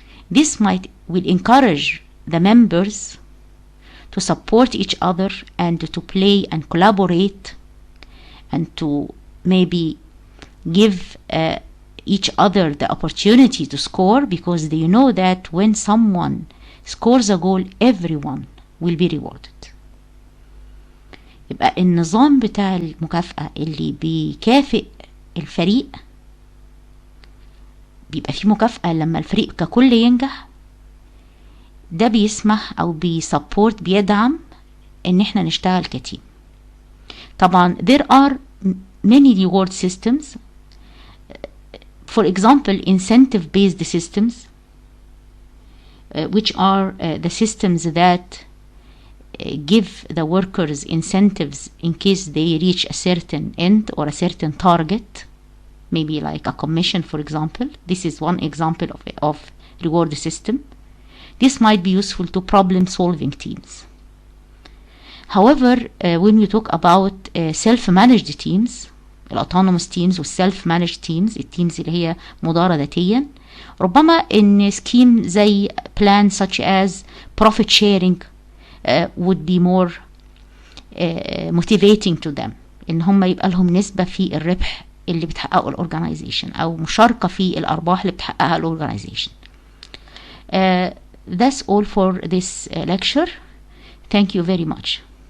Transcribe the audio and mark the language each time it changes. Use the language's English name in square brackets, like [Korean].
[English] This will encourage the members to support each other and to play and collaborate, and to maybe give each other the opportunity to score, because they know that when someone scores a goal, everyone will be rewarded. [Arabic] يبقى النظام بتاع المكافأة اللي بيكافئ الفريق، بيبقى فيه مكافأة لما الفريق ككل ينجح، ده بيسمح أو بيدعم إن احنا نشتغل كتيم. [English] طبعا there are many reward systems. For example, incentive based systems, which are the systems that give the workers incentives in case they reach a certain end or a certain target, maybe like a commission, for example. This is one example of reward system. This might be useful to problem solving teams. However, when we talk about self-managed teams, autonomous teams [Arabic] والself-managed teams, التيمز اللي هي مدارة ذاتيا، ربما ان scheme زي [English] plan such as profit sharing would be more motivating to them، [Arabic] ان هم يبقى لهم نسبة في الربح اللي بتحققه الorganization، او مشاركة في الارباح اللي بتحققها الorganization. [English] That's all for this lecture. Thank you very much.